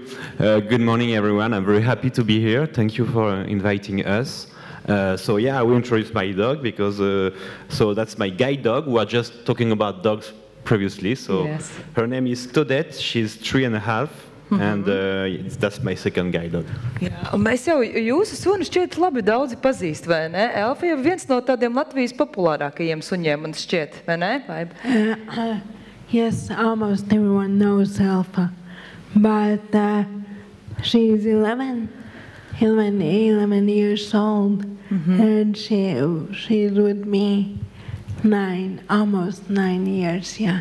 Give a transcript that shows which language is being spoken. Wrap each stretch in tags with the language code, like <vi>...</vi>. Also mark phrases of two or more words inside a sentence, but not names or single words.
<en>Good morning, everyone. I'm very happy to be here. Thank you for inviting us. So yeah, I will introduce my dog because so that's my guide dog. We were just talking about dogs previously. So Yes. her name is Toadette. She's 3.5, and that's my second guide dog.</en> <lv>Jā, un mēs jau jūsu sunu šķiet labi daudzi pazīst, vai ne? Elfa jau viens no tādiem Latvijas populārākajiem suņiem, man šķiet, vai ne? Vai...</lv> <en>Yes, almost everyone knows Alpha, but she's 11 years old, and she's with me almost 9 years, yeah.</en>